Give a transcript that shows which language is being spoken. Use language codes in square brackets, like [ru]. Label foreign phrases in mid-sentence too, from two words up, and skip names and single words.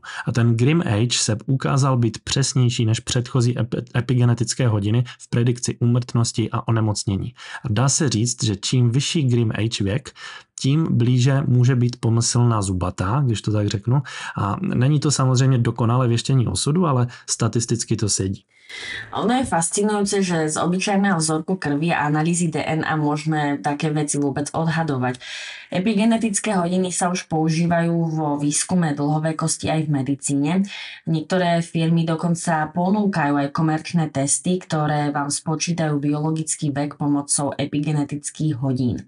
[cs] A ten Grimm-Age se ukázal být přesnější než předchozí epigenetické hodiny v predikci úmrtnosti a onemocnění. A dá se říct, že čím vyšší Grimm-Age věk, tím blíže může být pomyslná zubatá, když to tak řeknu. A není to samozřejmě dokonale věštění osudu, ale statisticky to sedí. [sk] Ono je fascinujúce, že z obyčajného vzorku krvi a analýzy DNA môžeme také veci vôbec odhadovať. Epigenetické hodiny sa už používajú vo výskume dlhovekosti aj v medicíne. Niektoré firmy dokonca ponúkajú aj komerčné testy, ktoré vám spočítajú biologický vek pomocou epigenetických hodín.